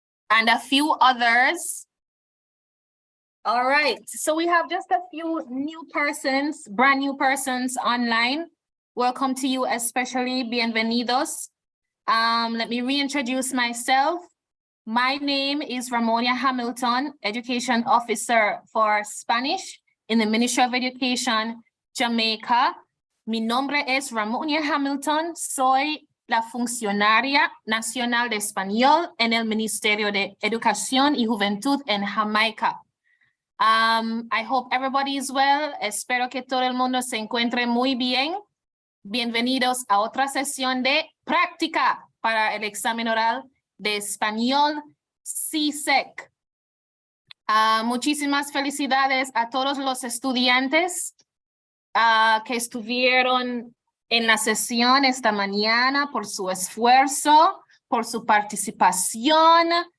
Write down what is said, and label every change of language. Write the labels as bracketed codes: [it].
[en] And a few others. All right, so we have just a few new persons, brand new persons online. Welcome to you, especially bienvenidos. Let me reintroduce myself. My name is Ramonia Hamilton, Education Officer for Spanish in the Ministry of Education, Jamaica. [es] Mi nombre es Ramonia Hamilton, soy la funcionaria nacional de español en el Ministerio de Educación y Juventud en Jamaica. [en] I hope everybody is well. [es] Espero que todo el mundo se encuentre muy bien. Bienvenidos a otra sesión de práctica para el examen oral de español CSEC. Muchísimas felicidades a todos los estudiantes que estuvieron en la sesión esta mañana por su esfuerzo, por su participación.